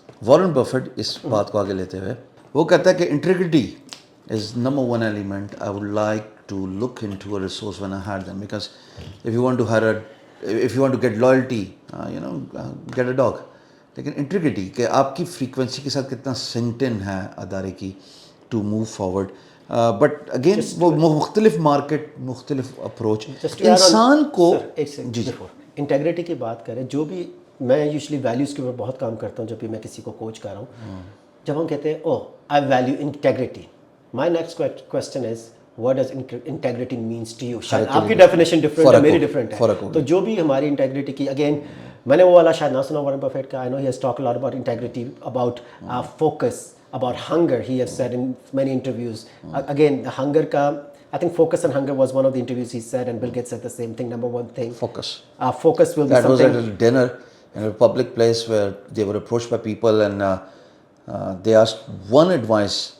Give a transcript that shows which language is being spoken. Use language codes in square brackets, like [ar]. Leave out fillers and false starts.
[hi] Warren Buffett इस बात को आगे लेते हुए वो कहता है कि [en] Integrity is number one element I would like to look into a resource when I hire them, because if you want to hire if you want to get loyalty, get a dog. [hi] लेकिन integrity कि आपकी frequency के साथ कितना synced है अदारे की [en] To move forward. [hi] But again वो मुख्तलिफ मार्केट, मुख्तलिफ अप्रोच इंसान को. जी इंटेग्रिटी की बात करें, जो भी मैं यूजली वैल्यूज़ के ऊपर बहुत काम करता हूँ जब भी मैं किसी को कोच कर रहा हूँ. जब हम कहते हैं [en] Oh I value integrity, my next question is what does integrity means to you. [hi] शायद आपकी डेफिनेशन डिफरेंट है, मेरी डिफरेंट है. तो जो भी हमारी इंटेग्रिटी की, अगेन मैंने वो वाला शायद ना सुना वॉरेन बफेट का. [en] I know he has talked a lot about integrity, about focus, about hunger. He has said in many interviews. Again, the hunger ka, I think focus and hunger was one of the interviews he said, and Bill Gates said the same thing. Number one thing, focus. Focus will be that something. was at a dinner in a public place where they were approached by people, and they asked one advice,